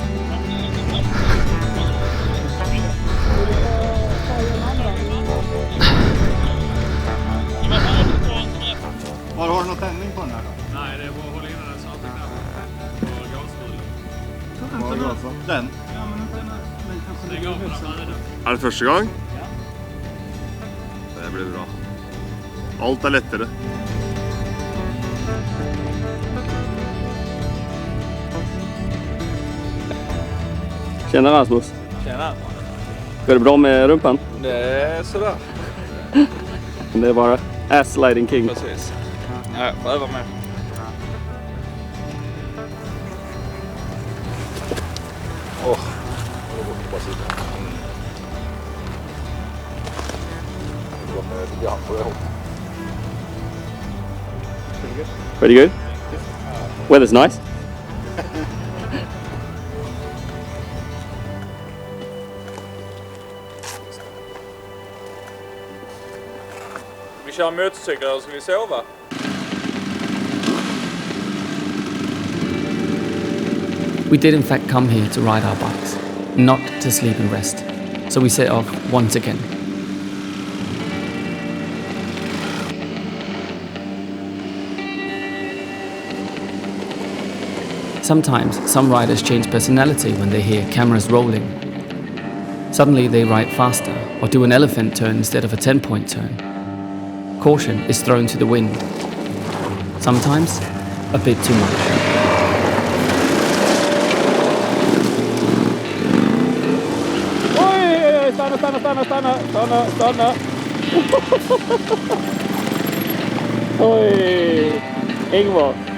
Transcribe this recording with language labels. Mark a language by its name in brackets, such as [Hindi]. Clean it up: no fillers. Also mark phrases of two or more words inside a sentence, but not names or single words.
[Swedish] Har du någon tändning på den här då? Nej, det är bara att hålla in den startknappen och gasrullen. Var det alltså? Den? Stäng av den här. [Danish] Er det første gang? [Swedish] Det blir bra. [Danish] Alt er lettere. [Swedish] Tjena Rasmus. Tjena. Går det bra med rumpan? Det är sådär. Det är bara [English] ass sliding king. [Swedish] Precis. Ja, jag får öva med. [English] Pretty good? Weather's nice. [Swedish] Vi kör motorcykel eller ska vi sova? [English] We did in fact come here to ride our bikes, not to sleep and rest. So we set off once again. Sometimes some riders change personality when they hear cameras rolling. Suddenly they ride faster or do an elephant turn instead of a 10-point turn. Caution is thrown to the wind. Sometimes a bit too much. [Swedish] Oj, stanna. Oj, Ingvar.